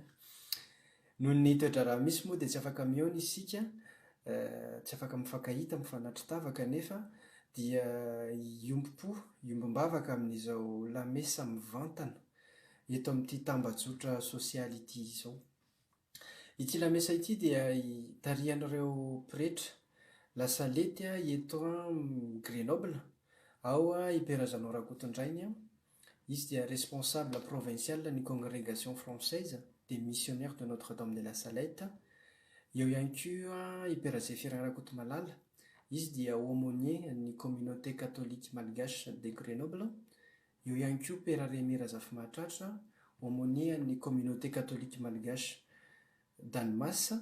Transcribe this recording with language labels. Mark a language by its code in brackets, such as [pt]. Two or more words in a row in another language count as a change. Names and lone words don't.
[mg] Noho ny toetra raha misy moa dia tsy afaka mihaona isika, tsy afaka mifankahita mifanatry tavaka nefa dia iombom-bavaka amin'izao Lamesa mivantana eto amin'ity tambajotra sosialy ity izao. Ity Lamesa ity dia tarihan'ireo pretra lasalety eto Grenoble, ao i Père Jean Rakotondrainy, izy dia [fr] responsable provincial [mg] ny [fr] congrégation française des missionnaires de Notre-Dame de la Salette. [mg] Eo ihany koa i Père Rakotomalala, izy dia aumônier ny communauté Katolika Malagasy de Grenoble. Eo ihany koa Père Razafimahatratra, aumônier ny communauté Katolika Malagasy d'Annemasse.